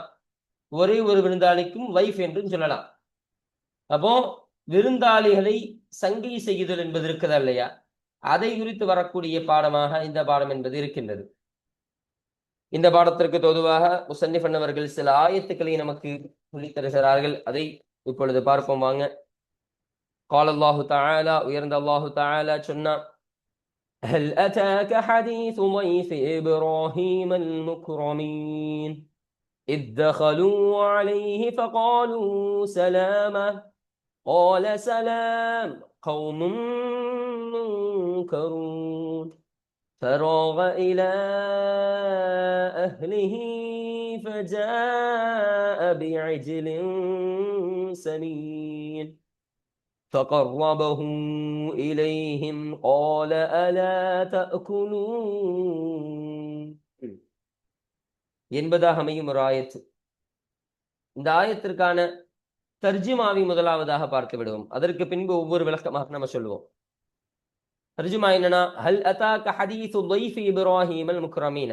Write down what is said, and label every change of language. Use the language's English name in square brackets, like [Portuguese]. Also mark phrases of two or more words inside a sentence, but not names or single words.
[Tamil] ஒரே ஒரு விருந்தாளிக்கும் லைஃப் என்றும் சொல்லலாம். அப்போ விருந்தாளிகளை சங்கை செய்யுதல் என்பது இருக்குதா இல்லையா, அதை குறித்து வரக்கூடிய பாடமாக இந்த பாடம் என்பது இருக்கின்றது. இந்த பாடத்திற்கு பொதுவாக முசன்னிஃப் அவர்கள் சில ஆயத்துக்களை நமக்கு சொல்லித் தருகிறார்கள். அதை இப்பொழுது பார்ப்போம் வாங்க. [Arabic] قال الله تعالى, [Tamil] உயர்ந்த [Arabic] الله تعالى [Tamil] சொன்னான், [Arabic] هل أتاك حديث ضيف إبراهيم المكرمين إذ دخلوا عليه فقالوا سلاما قال سلام قوم منكرون فراغ إلى أهله فجاء بعجل سمين فقربه إليهم قال ألا تأكلون [Tamil] என்பதாக அமையும் ஒரு ஆயத்து. இந்த ஆயத்திற்கான தர்ஜுமாவை முதலாவதாக பார்த்து விடுவோம். அதற்கு பின்பு ஒவ்வொரு விளக்கமாக நம்ம சொல்லுவோம். தர்ஜுமா என்னன்னா, [Arabic] هل أتاك حديث ضيف إبراهيم المكرمين.